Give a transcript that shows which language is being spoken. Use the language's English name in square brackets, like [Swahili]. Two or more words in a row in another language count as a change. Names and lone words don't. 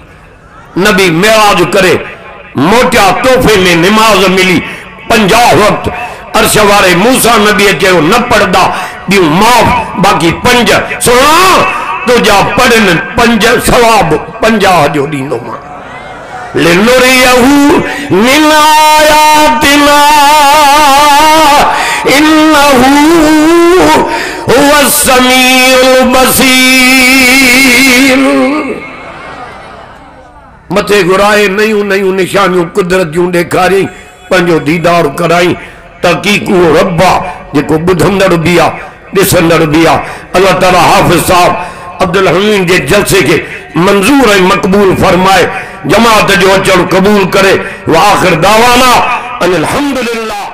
[Sindhi] नबी मेराज करे मोटिया, तोहफ़े में निमाज़ मिली 50 वक़्त। अर्श वारे मूसा नबी चयो न पढ़दा ॿियूं माफ़, बाक़ी 5 सोना तुझा पढ़नि 5 सवाब 50 जो ॾींदो मां। [Arabic] لنريه من آياتنا إنه هو السميع البصير. [Sindhi] मथे घुराए नयूं नयूं निशानियूं कुदरत जूं ॾेखारियईं पंहिंजो दीदार कराई तहक़ीक़ उहो रब आहे जेको ॿुधंदड़ बि आहे ॾिसंदड़ बि आहे। अल्लाह ताला हाफ़िज़ साहब अब्दुल हमीद जे जलसे के मंजूर ऐं मक़बूल फरमाए जमात जो अचण क़बूल करे। [Arabic] وآخر دعوانا أن الحمد لله.